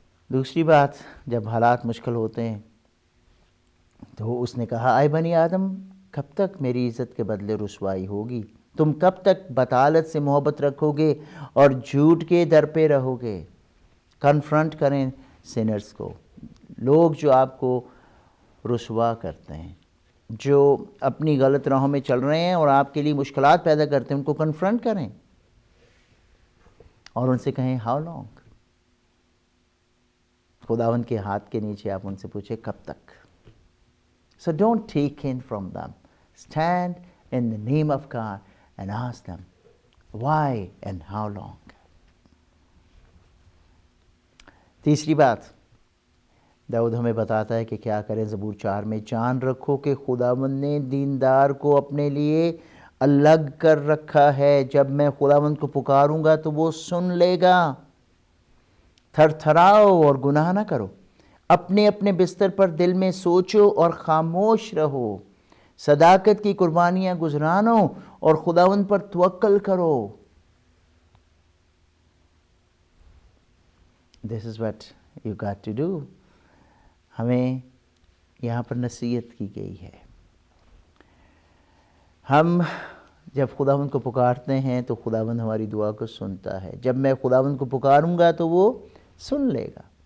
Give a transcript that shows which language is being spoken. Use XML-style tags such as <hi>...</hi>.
<ur>دوسری بات، جب حالات مشکل ہوتے ہیں تو اس نے کہا، اے بنی آدم، کب تک میری عزت کے بدلے رسوائی ہوگی؟ تم کب تک بطالت سے محبت رکھو گے اور جھوٹ کے در پہ رہو گے؟ کنفرنٹ کریں سینرز کو، لوگ جو آپ کو رسوا کرتے ہیں، جو اپنی غلط راہوں میں چل رہے ہیں اور آپ کے لیے مشکلات پیدا کرتے ہیں، ان کو کنفرنٹ کریں اور ان سے کہیں</ur> <en>How long.</en> <ur>خداوند کے ہاتھ کے نیچے آپ ان سے پوچھیں کب تک.</ur> <en>So don't take in from them. Stand in the name of God and ask them why and how long.</en> <ur>تیسری بات، داؤد ہمیں بتاتا ہے کہ کیا کریں. زبور 4 میں، جان رکھو کہ خداوند نے دیندار کو اپنے لیے الگ کر رکھا ہے. جب میں خداوند کو پکاروں گا تو وہ سن لے گا. تھر تھراؤ اور گناہ نہ کرو. اپنے اپنے بستر پر دل میں سوچو اور خاموش رہو. صداقت کی قربانیاں گزرانو اور خداوند پر توکل کرو.</ur> <en>This is what you got to do.</en> <ur>ہمیں یہاں پر نصیحت کی گئی ہے. ہم جب خداوند کو پکارتے ہیں تو خداوند ہماری دعا کو سنتا ہے. جب میں خداوند کو پکاروں گا تو وہ سن لے گا.</ur>